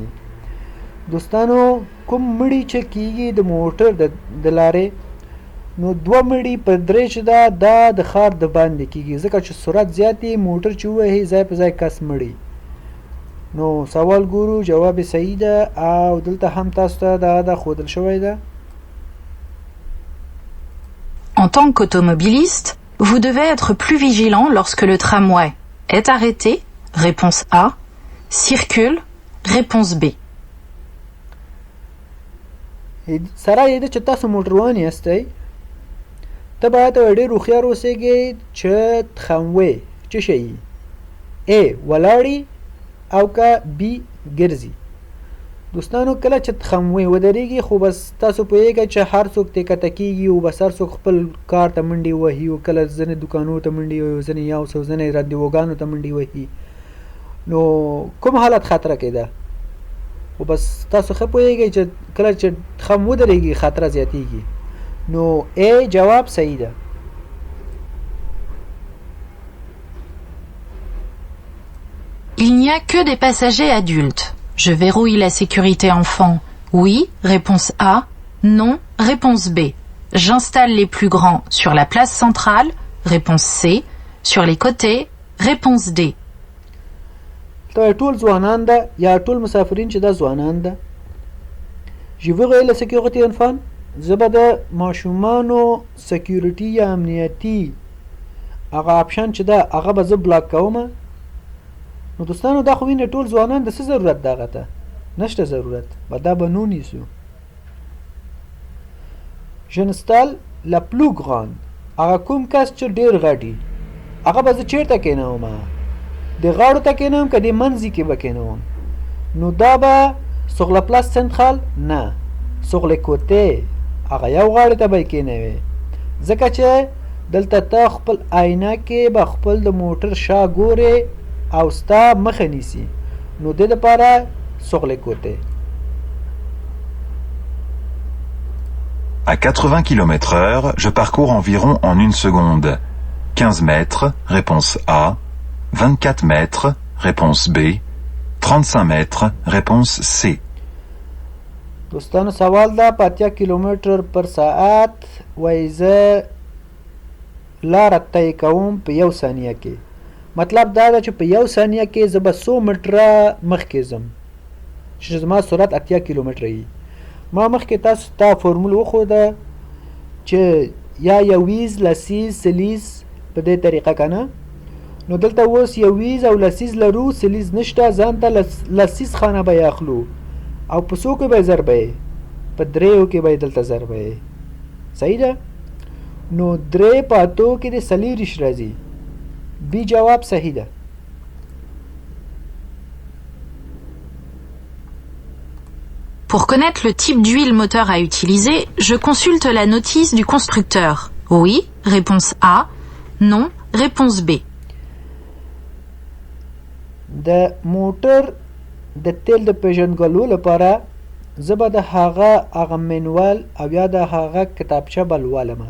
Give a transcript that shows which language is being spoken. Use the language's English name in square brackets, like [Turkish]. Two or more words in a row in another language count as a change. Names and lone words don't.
[Pashto] دوستانو کوم مړي چې کېږي د موټر د لارې نو دوه مړي په درې چې ده دا د ښار د باندې کېږي ځکه چې سرعت زیات یې موټر چې ووهي ځای په ځای کس مړي. نو سوال ګورو جواب صحیح ده او دلته هم تاسو ته دا ښودل شوی ده. [French] En tant qu'automobiliste, vous devez être plus vigilant lorsque le tramway est arrêté, réponse A, circule, réponse B. [Pashto] سره یې ده چې تاسو موټروان یاستئ ته باید ډېر هوښیار اوسیږئ چې تراموی څه شی A ولاړي او که B ګرځي. دوستانو کله چې تراموی ودرېږي خو بس تاسو پوهیږئ چې هر څوک ترې کښته کېږي او بس هر څوک خپل کار ته منډې وهي او کله ځینې دوکانونو ته منډې وهي ځینې یاوس او ځینې رندېوګانو ته منډې وهي. نو کوم حالت خطره کې ده؟ خو بس تاسو ښه پوهیږئ چې کله چې ترام ودرېږي خطره زیاتېږي. نو A جواب صحیح ده. [French] Il n'y a que des passagers adultes. Je verrouille la sécurité enfant. Oui, réponse A. Non, réponse B. J'installe les plus grands sur la place centrale. Réponse C. Sur les côtés. Réponse D. [Pashto] ټول ځوانان ده یا ټول مسافرین چې دا ځوانان ده. [French] Je verrouille la sécurité enfant. [Pashto] زه به د ماشومانو سکیورټي یا امنیتي هغه اپشن چې ده هغه به زه بلاک کوم. نو دوستانو دا خو وینې ټول ځوانان د څه ضرورت دغه ته نشته ضرورت به دا به نونیسو. [French] j'installe les plus grands [Pashto] هغه کوم کس چې ډېر غټي هغه به زه چېرته کېنوم؟ د غاړو ته کېنوم که د منځي کې به کېنوم؟ نو دا به [French] sur la place centrale [Pashto] نه [French] sur les côtés [Pashto] هغه یو غاړې ته به یې کېنوې ځکه چې دلته ته خپل آینه کې به خپل د موټر شا ګورې او ستا مخه نیسي نو د دپاره [French] sur les côtés. À 80 km/h, je parcours environ en 1 seconde. 15 mètres, réponse A. 24 mètres, réponse B. 35 mètres, réponse C. [Pashto] دوستانو سوال ده په 80 کیلومتر پر ساعت وایي زه لاره طی کوم په 1 ثانیه کې. مطلب دا ده چې په 1 ثانیه کې زه به 100 متره مخکې ځم چې زما سرعت 80 کیلومتره وي. ما مخکې تاسو ته فورمول وښوده چې یا یویز لسیز سلیز په دې طریقه که نه. نو دلته اوس یویز او لسیز لرو، سلیز نشته، ځان ته لسیز خانه به یې اخلو او په څو کې به یې ضربه یې؟ په 3 کې به یې دلته ضربه یې. صحیح ده؟ نو 3 په 8 کې د 40 راځي. بی جواب صحیح ده. [French] Pour connaître le type d'huile moteur à utiliser, je consulte la notice du constructeur. Oui, réponse A. Non, réponse B. [Pashto] د موټر د تیل د پیژندګلو لپاره زه به د هغه منوال او یا د هغه کتابچه به لولمه.